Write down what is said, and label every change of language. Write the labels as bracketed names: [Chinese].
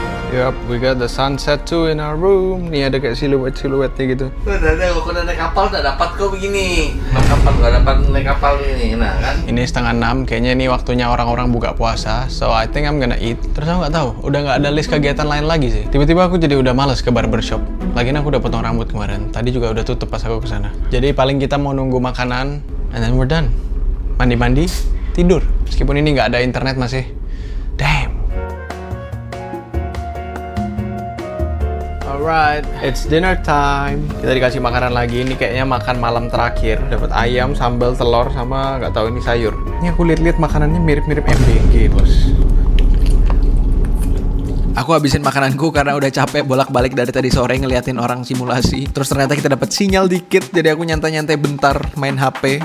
[English] Yup, we got the sunset too in our room. [Indonesian] Nih ada kayak siluet-siluetnya gitu. Kalau naik kapal udah dapat kok begini. Nggak dapat naik kapal ini, nah kan? Ini 5:30, kayaknya ini waktunya orang-orang buka puasa. [English] So I think I'm gonna eat. [Indonesian] Terus aku nggak tahu, udah nggak ada list kegiatan lain lagi sih. Tiba-tiba aku jadi udah malas ke barbershop. Lagian aku udah potong rambut kemarin. Tadi juga udah tutup pas aku kesana. Jadi paling kita mau nunggu makanan, [English] and then we're done. [Indonesian] Mandi-mandi, tidur. Meskipun ini nggak ada internet masih. [English] Damn. Alright, it's dinner time. [Indonesian] Kita dikasih makanan lagi. Ini kayaknya makan malam terakhir. Dapat ayam, sambal, telur, sama nggak tahu ini sayur. Ini aku lihat-lihat makanannya mirip-mirip MBG, bos. Aku habisin makananku karena udah capek bolak-balik dari tadi sore ngeliatin orang simulasi. Terus ternyata kita dapat sinyal dikit, jadi aku nyantai-nyantai bentar main HP.